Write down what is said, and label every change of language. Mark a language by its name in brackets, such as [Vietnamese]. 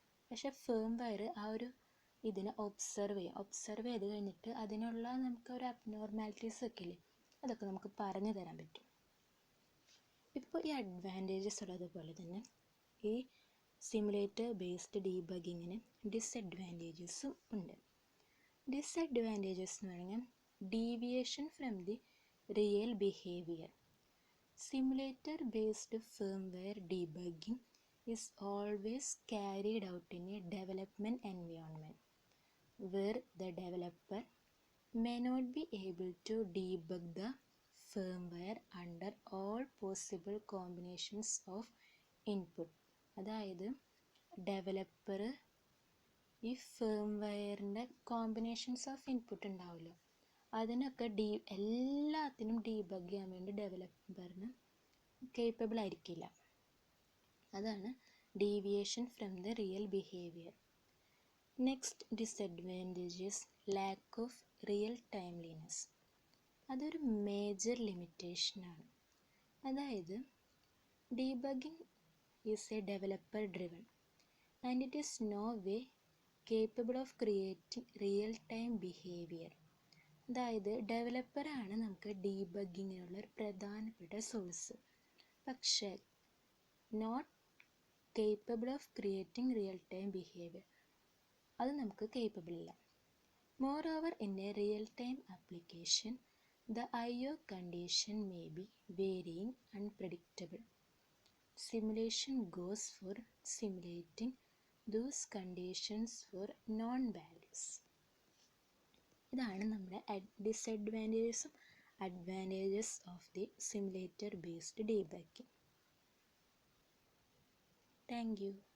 [Malayalam] പക്ഷേ ഫേംവെയർ ആ ഒരു ഇതിനെ ഒബ്സർവ് ചെയ്ത് കഴിഞ്ഞിട്ട് അതിനുള്ള നമുക്ക് ഒരു അബ്നോർമാലിറ്റീസ് ഒക്കെ ഇല്ലേ, അതൊക്കെ നമുക്ക് പറഞ്ഞു തരാൻ പറ്റും. ഇപ്പോൾ ഈ അഡ്വാൻറ്റേജസ് ഉള്ളതുപോലെ തന്നെ ഈ സിമുലേറ്റർ ബേസ്ഡ് ഡീബഗ്ഗിങ്ങിന് ഡിസഡ്വാൻറ്റേജസും ഉണ്ട്. [English] disadvantages [Malayalam] എന്ന് പറഞ്ഞാൽ [English] Deviation from the real behaviour. Simulator based firmware debugging is always carried out in a development environment where the developer may not be able to debug the firmware under all possible combinations of input. [Malayalam] അതായത് developer ഈ ഫേംവെയറിൻ്റെ [English] combinations of input [Malayalam] ഉണ്ടാവുമല്ലോ, അതിനൊക്കെ എല്ലാത്തിനും debug ചെയ്യാൻ വേണ്ടി ഡെവലപ്പറിന് capable ആയിരിക്കില്ല. അതാണ് [English] Deviation from the real behaviour. Next disadvantage is lack of real timeliness. [Malayalam] അതൊരു [English] Major ലിമിറ്റേഷനാണ്. [Malayalam] അതായത് [English] Debugging is a developer driven and it is no way capable of creating real time behaviour. [Malayalam] അതായത് ഡെവലപ്പറാണ് നമുക്ക് ഡീബഗ്ഗിങ്ങിനുള്ള ഒരു പ്രധാനപ്പെട്ട സോഴ്സ്, പക്ഷേ [English] not capable of creating real time behaviour, [Malayalam] അത് നമുക്ക് capable അല്ല. [English] Moreover in a real time application the IO condition may be varying, unpredictable. Simulation goes for simulating those conditions for known values. [Malayalam] ഇതാണ് നമ്മുടെ [English] ഡിസഡ്വാൻറ്റേജസും advantages of the simulator based debugging. Thank you.